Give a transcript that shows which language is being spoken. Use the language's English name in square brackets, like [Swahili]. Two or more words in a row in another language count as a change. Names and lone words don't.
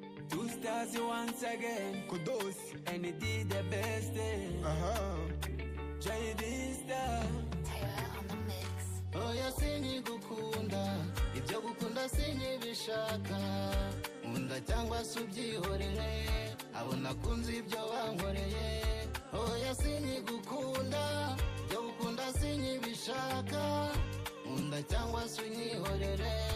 [English] Two stars once again. Kudos. And it did the best, eh. Aha. J D Star. Tyler on the mix. [Kinyarwanda] Oya, sinyigukunda. Ibyo gukunda sinyibishaka. Nkunda cyangwa se ubyihorere. Abo nakunze ibyo wankoreye. Oya, sinyigukunda. Ibyo gukunda sinyibishaka. Nkunda cyangwa se unyihorere.